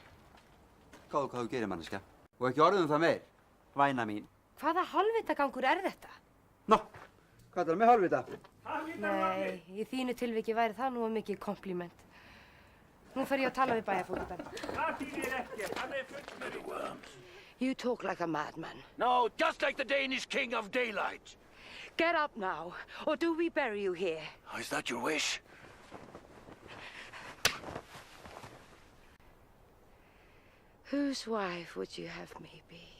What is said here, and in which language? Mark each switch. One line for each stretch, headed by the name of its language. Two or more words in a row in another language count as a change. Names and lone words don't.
Icelandic: Gáðu hvað þú gerir, manneska. Og ekki orðum það meir, væna mín. Hvaða hálfvitagangur er þetta? Nó, hvað er það með hálfvita? Nei, í þínu tilviki væri það nú mikið kompliment. Nú fer ég að tala við bæjarfógetann. Það þýðir ekki, hann er fullur.
English: You talk like a madman. No, just like the Danish king of daylight. Get up now, or do we bury you here? Oh, is that your wish? Whose wife would you have me be?